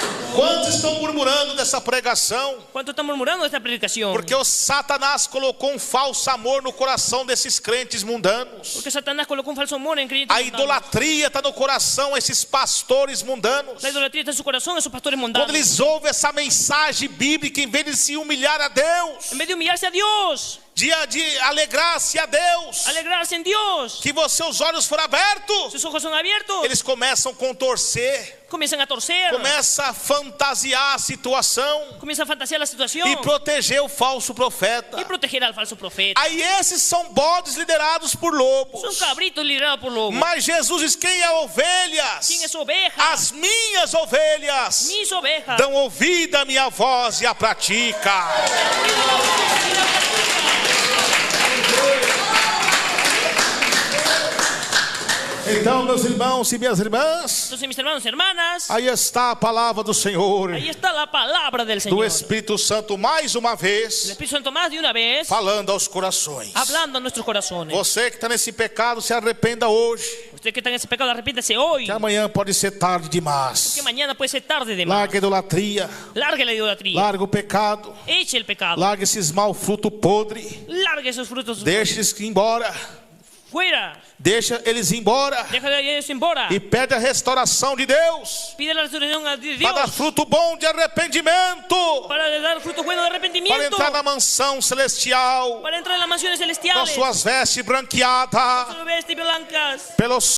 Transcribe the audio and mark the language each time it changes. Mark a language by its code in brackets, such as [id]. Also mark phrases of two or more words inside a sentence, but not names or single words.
[pt] Quantos estão murmurando dessa pregação? [es] ¿Cuántos están murmurando de esta predicación? [pt] Porque o Satanás colocou um falso amor no coração desses crentes mundanos. [es] Porque Satanás colocó un falso amor en creyentes [pt] A [es] mundanos. [pt] idolatria está no coração desses pastores mundanos. [es] La idolatría está en su corazón, esos pastores [pt] Quando [es] mundanos. [pt] eles ouvem essa mensagem bíblica, em vez de se humilhar a Deus, [es] En vez de humillarse a Dios, [pt] de alegrar-se a Deus, [es] alegrarse en Dios, [pt] que seus olhos foram abertos, [es] sus ojos son abiertos, [pt] eles começam a contorcer, [es] comienzan a torcer, [pt] começam a fantasiar a situação [es] comienzan a fantasear la situación [pt] e proteger o falso profeta. [es] y proteger al falso profeta. [pt] Aí esses são bodes liderados por lobos. [es] Son cabritos liderados por lobos. [pt] Mas Jesus diz: quem é ovelhas? [es] ¿Quién es oveja? [pt] As minhas ovelhas [es] Mis ovejas. [pt] dão ouvido à minha voz e a pratica. Então, meus irmãos e minhas irmãs, [es] Entonces, mis hermanos y hermanas, [pt] aí está a palavra do Senhor, [es] ahí está la palabra del [pt] do [es] Señor. [pt] Espírito Santo, mais uma [es] El [pt] vez, [es] Espíritu Santo más de una vez [pt] falando aos corações. [es] hablando a nuestros corazones. [pt] Você que está nesse pecado, se arrependa hoje, [es] Usted que está en ese pecado, arrepiéntese hoy, [pt] que amanhã pode ser tarde demais. [es] que mañana puede ser tarde de más. [pt] Larga a idolatria, [es] Largue la idolatría, [pt] larga o pecado, [es] eche el pecado, [pt] larga esses mal frutos podres, [es] largue esos frutos [pt] deixa eles ir embora, [es] fuera, [pt] deixa eles ir embora [es] deja de ellos embora. [pt] e pede a restauração de Deus, [es] Pide la resurrección a [pt] para [es] Dios [pt] dar fruto bom de arrependimento, [es] para dar fruto bueno de [pt] para [es] arrepentimiento, [pt] entrar na mansão celestial, [es] para entrar en las mansiones [pt] com [es] celestiales, [pt] suas vestes branqueadas [es] sus vestiduras blancas, [pt] pelo